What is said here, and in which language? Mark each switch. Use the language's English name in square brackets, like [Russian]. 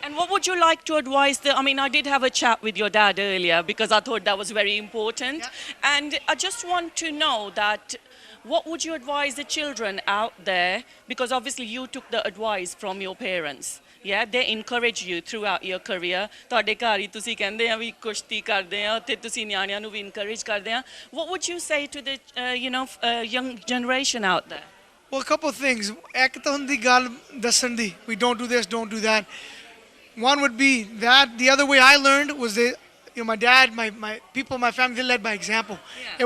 [English] And what would you like to advise I mean, I did have a chat with your dad earlier because I thought that was very important. Yeah. And I just want to know that what would you advise the children out there? Because obviously you took the advice from your parents. Yeah, they encourage you throughout your career. [Punjabi] ਤੁਹਾਡੇ ਘਰ ਹੀ ਤੁਸੀਂ ਕਹਿੰਦੇ ਆ ਵੀ ਕੁਸ਼ਤੀ ਕਰਦੇ ਆ ਤੇ ਤੁਸੀਂ ਨਿਆਣਿਆਂ ਨੂੰ ਵੀ encourage ਕਰਦੇ ਆ. [English] What would you say to the young generation out there? Well, a couple of things. [Punjabi] ਇੱਕ ਤਾਂ ਹੁੰਦੀ ਗੱਲ ਦੱਸਣ ਦੀ. [English] We don't do this, don't do that. One would be that. The other way I learned was that, my dad, my people, my family, they led by example. Yeah.